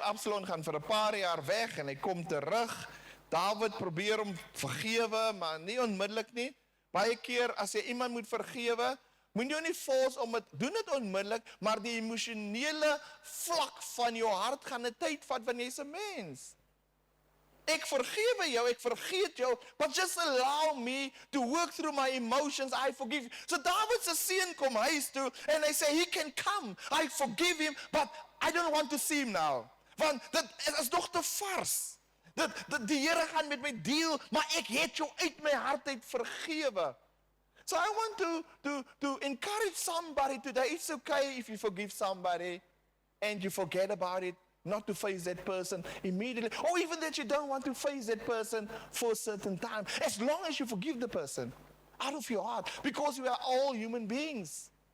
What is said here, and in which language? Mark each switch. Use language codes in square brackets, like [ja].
[af] Absalom gaan vir 'n paar jaar weg, en hy kom terug. Dawid probeer hom vergewe, maar nie onmiddellik nie. Baie keer, as jy iemand moet vergewe, moet jy nie force om het, doen dit onmiddellik, maar die emosionele vlak van jou hart gaan 'n tyd vat, want jy's 'n mens. Ek vergewe jou, ek vergeet jou, [en] but just allow me to work through my emotions, I forgive you. [af] So Dawid se seun kom huis toe, en hy sê, [en] he can come, I forgive him, but I don't want to see him now. [af] Want dit is nog te vars. Die Here gaan met my deel, maar ek het jou uit my hart uit vergewe. [en] So I want to encourage somebody today. It's okay if you forgive somebody and you forget about it, not to face that person immediately, or even that you don't want to face that person for a certain time, as long as you forgive the person out of your heart, because we are all human beings.